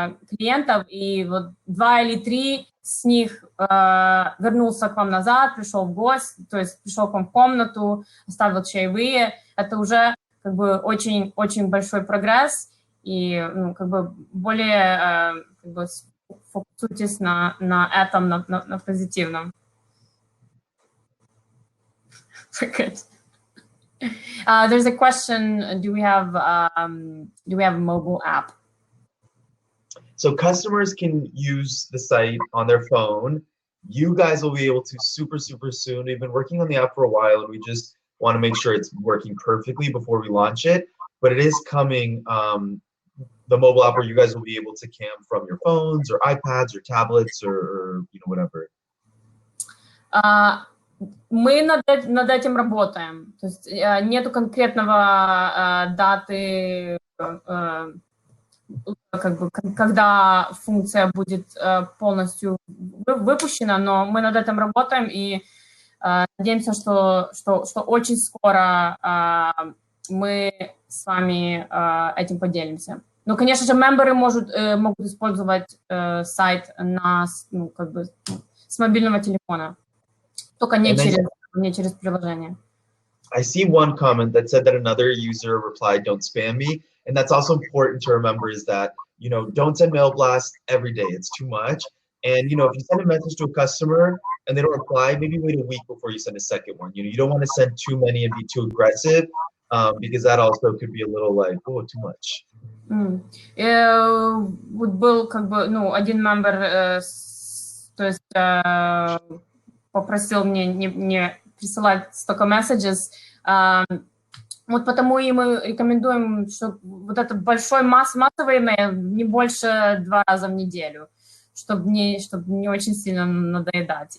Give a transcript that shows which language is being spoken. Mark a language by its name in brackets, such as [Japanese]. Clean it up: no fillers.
[Russian] клиентов, и вот 2 или 3 с них вернулся к вам назад, пришел в гости, то есть пришел к вам в комнату, оставил чаевые, это уже как бы очень большой прогресс, и как бы более как бы фокусируйтесь на этом, на позитивном. [English] There's a question, do we have a mobile app? So customers can use the site on their phone. You guys will be able to super soon. We've been working on the app for a while, and we just want to make sure it's working perfectly before we launch it. But it is coming, the mobile app where you guys will be able to cam from your phones or iPads or tablets or whatever. [Russian] Мы над этим работаем. То есть нету конкретного даты, как бы, когда функция будет полностью выпущена, но мы над этим работаем и надеемся, что очень скоро мы с вами этим поделимся. Ну, конечно же, мемберы могут использовать сайт как бы, с мобильного телефона, только не через приложение. [English] I see one comment that said that another user replied, "Don't spam me," and that's also important to remember is that, don't send mail blasts every day. It's too much. And, if you send a message to a customer and they don't reply, maybe wait a week before you send a second one. You don't want to send too many and be too aggressive because that also could be a little like, oh, too much. [Russian] Вот был как бы, один мембер, то есть попросил мне не присылать столько messages. Вот потому и мы рекомендуем, что вот этот большой массовый имейл не больше 2 раза в неделю, чтобы не очень сильно надоедать.